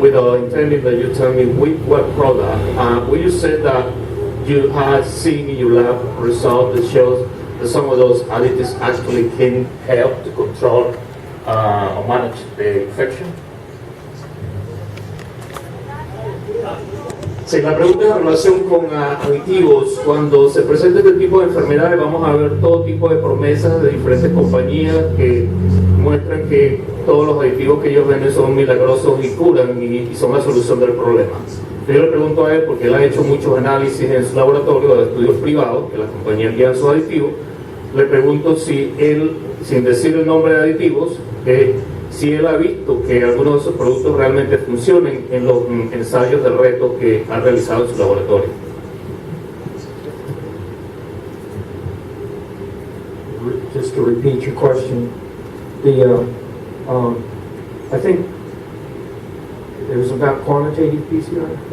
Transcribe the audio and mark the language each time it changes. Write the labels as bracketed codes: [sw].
[en] Without intending that you tell me what product, will you say that you had seen in your lab result that shows that some of those additives actually can help to control or manage the infection? [es] Sí, la pregunta es en relación con aditivos. Cuando se presenta este tipo de enfermedades vamos a ver todo tipo de promesas de diferentes compañías que muestran que todos los aditivos que ellos venden son milagrosos y curan y son la solución del problema. Yo le pregunto a él porque él ha hecho muchos análisis en su laboratorio de estudios privados que las compañías guían sus aditivos. Le pregunto si él, sin decir el nombre de aditivos, si él ha visto que algunos de esos productos realmente funcionen en los ensayos de reto que ha realizado en su laboratorio. [en] Just to repeat your question, I think it was about quantitative PCR?